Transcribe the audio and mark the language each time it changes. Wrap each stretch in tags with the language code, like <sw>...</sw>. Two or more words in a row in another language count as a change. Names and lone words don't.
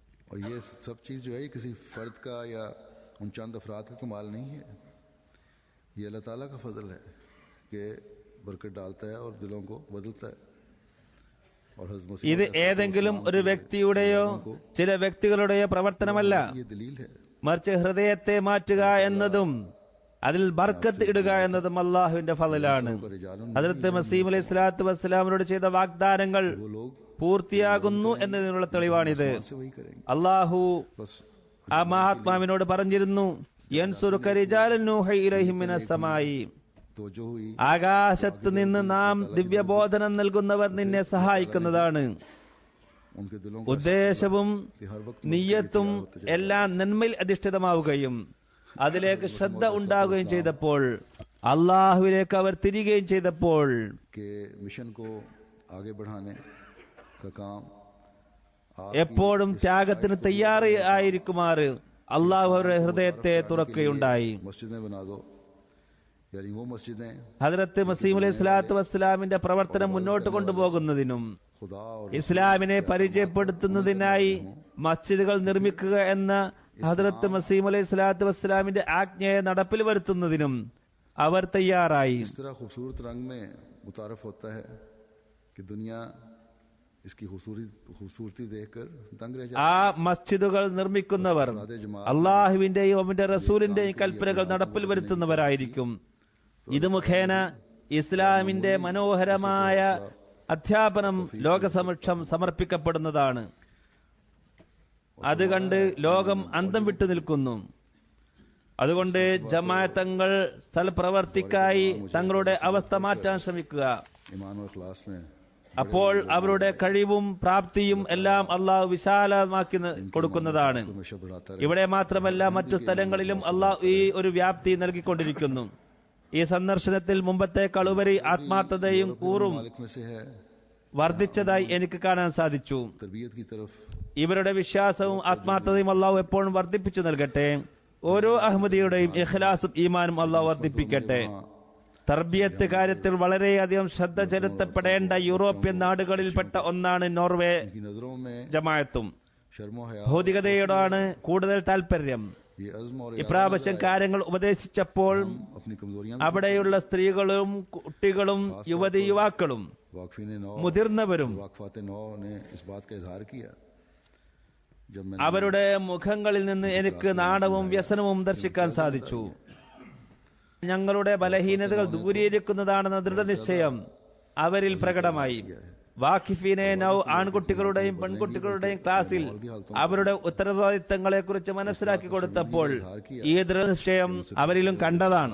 <ur>اور یہ سب چیز جو ہے یہ کسی فرد کا یا ان چند افراد کا کمال نہیں ہے، یہ اللہ تعالیٰ کا فضل ہے کہ برکت ڈالتا ہے اور دلوں کو بدلتا ہے. اور حضرت مسیح</ur> <ml>ഇത് ഏതെങ്കിലും ഒരു വ്യക്തിയുടെയോ ചില വ്യക്തികളുടെയോ പ്രവർത്തനമല്ല,</ml> <ur>یہ دلیل ہے.</ur> <ml>മറിച്ച് ഹൃദയത്തെ മാറ്റുക എന്നതും അതിൽ ബർക്കത്ത് ഇടുക എന്നതും അള്ളാഹുവിന്റെ ഫളലാണ്. ഹദ്റത്ത് മസീഹ്</ml> <ar>عليه الصلاة والسلام</ar> <ml>ചെയ്ത വാഗ്ദാനങ്ങൾ</ml> <ur>وہ لوگ</ur> <ml>പൂർത്തിയാകുന്നു എന്നതിനുള്ള തെളിവാണിത്.</ml> <ur>سے وہی کریں گے.</ur> <ml>അള്ളാഹു</ml> <ur>बस</ur> <ml>ആ മഹാത്മാവിനോട് പറഞ്ഞിരുന്നു,</ml> <ar>ينصرك رجال نوحي إليهم من السماء,</ar> <ur>تو جو ہوئی</ur> <ml>ആകാശത്ത് നിന്ന് നാം ദിവ്യബോധനം നൽകുന്നവർ നിന്നെ സഹായിക്കുന്നതാണ്.</ml> <ur>ان کے دلوں کو</ur> <ml>ഉദ്ദേശവും</ml> <ur>کہ ہر وقت</ur> <ml>നിയ്യത്തും എല്ലാം നന്മയിൽ അധിഷ്ഠിതമാവുകയും അതിലേക്ക് ശ്രദ്ധ ഉണ്ടാവുകയും ചെയ്തപ്പോൾ, അള്ളാഹുവിലേക്ക് അവർ തിരികെയും ചെയ്തപ്പോൾ,</ml> <ur>کے مشن کو آگے بڑھانے کا کام</ur> <ml>എപ്പോഴും ത്യാഗത്തിന് തയ്യാറായിരിക്കുമാറ് അള്ളാഹു അവരുടെ ഹൃദയത്തെ തുറക്കുകയുണ്ടായി.</ml> <ur>مسجدیں بنا دو، یعنی وہ مسجدیں</ur> <ml>ഹദ്റത്ത് മസീഹ്</ml> <ar>عليه الصلاة والسلام</ar> <ml>പ്രവർത്തനം മുന്നോട്ട് കൊണ്ടുപോകുന്നതിനും</ml> <ur>خدا اور</ur> <ml>ഇസ്ലാമിനെ പരിചയപ്പെടുത്തുന്നതിനായി മസ്ജിദുകൾ നിർമ്മിക്കുക എന്ന ഹദ്റത്ത് മസീഹ്</ml> <ar>عليه الصلاة والسلام</ar> <ml>ആജ്ഞയെ നടപ്പിൽ വരുത്തുന്നതിനും അവർ തയ്യാറായി.</ml> <ur>اس طرح خوبصورت رنگ میں متعارف ہوتا ہے کہ دنیا اس کی خوبصورتی دیکھ کر دنگ رہ جاتی</ur> <ml>ആ മസ്ജിദുകൾ നിർമ്മിക്കുന്നവർ അള്ളാഹുവിന്റെയും അവന്റെ റസൂലിന്റെയും കൽപ്പനകൾ നടപ്പിൽ വരുത്തുന്നവരായിരിക്കും. ഇത് മുഖേന ഇസ്ലാമിന്റെ മനോഹരമായ അധ്യാപനം ലോകസമക്ഷം സമർപ്പിക്കപ്പെടുന്നതാണ്. അത് കണ്ട് ലോകം അന്തം വിട്ടു നിൽക്കുന്നു. അതുകൊണ്ട് ജമാഅത്തങ്ങൾ സ്ഥലപ്രവർത്തിക്കായി തങ്ങളുടെ അവസ്ഥ മാറ്റാൻ ശ്രമിക്കുക.</ml> <ur>ایمان اور اخلاص میں</ur> <ml>അപ്പോൾ അവരുടെ കഴിവും പ്രാപ്തിയും എല്ലാം അള്ളാഹു വിശാലമാക്കി കൊടുക്കുന്നതാണ്.</ml> <ur>ہمیشہ بڑھاتا رہے.</ur> <ml>ഇവിടെ മാത്രമല്ല, മറ്റു സ്ഥലങ്ങളിലും അള്ളാഹു ഈ ഒരു വ്യാപ്തി നൽകിക്കൊണ്ടിരിക്കുന്നു. ഈ സന്ദർശനത്തിൽ മുമ്പത്തേക്കാൾ ഉപരി ആത്മാർത്ഥതയും കൂറും</ml> <ur>مالک میں سے ہے</ur> <ml>വർദ്ധിച്ചതായി എനിക്ക് കാണാൻ സാധിച്ചു.</ml> <ur>تربیت کی طرف</ur> <ml>ഇവരുടെ വിശ്വാസവും ആത്മാർത്ഥതയും അള്ളാഹു എപ്പോഴും വർദ്ധിപ്പിച്ചു നൽകട്ടെ. ഓരോ അഹമ്മദിയുടെയും ഇഖ്ലാസും ഈമാനും അള്ളാഹു വർദ്ധിപ്പിക്കട്ടെ. തർബിയത്ത് കാര്യത്തിൽ വളരെയധികം ശ്രദ്ധ ചെലുത്തപ്പെടേണ്ട യൂറോപ്യൻ നാടുകളിൽപ്പെട്ട ഒന്നാണ് നോർവേ</ml> <ur>کی نظروں میں</ur> <ml>ജമാഅത്തും.</ml> <ur>شرم و حیا</ur> <ml>ഭൗതികതയോടാണ് കൂടുതൽ താൽപര്യം.</ml> <ur>یہ عزم اور</ur> <ml>ഇപ്രാവശ്യം കാര്യങ്ങൾ ഉപദേശിച്ചപ്പോൾ</ml> <ur>اپنی کمزوریاں</ur> <ml>അവിടെയുള്ള സ്ത്രീകളും കുട്ടികളും യുവതി യുവാക്കളും</ml> <ur>واقفین نو</ur> <ml>മുതിർന്നവരും</ml> <ur>واقفات نو نے اس بات کا اظہار کیا جب میں نے</ur> <ml>അവരുടെ മുഖങ്ങളിൽ നിന്ന് എനിക്ക് നാണവും വ്യസനവും ദർശിക്കാൻ സാധിച്ചു. ഞങ്ങളുടെ ബലഹീനതകൾ ദൂരീകരിക്കുന്നതാണെന്ന ദൃഢനിശ്ചയം അവരിൽ പ്രകടമായി. വാക്കിഫീനെ നൗ ആൺകുട്ടികളുടെയും പെൺകുട്ടികളുടെയും ക്ലാസ്സിൽ അവരുടെ ഉത്തരവാദിത്തങ്ങളെക്കുറിച്ച് മനസ്സിലാക്കി കൊടുത്തപ്പോൾ ഈ ദൃഢനിശ്ചയം അവരിലും കണ്ടതാണ്.</ml>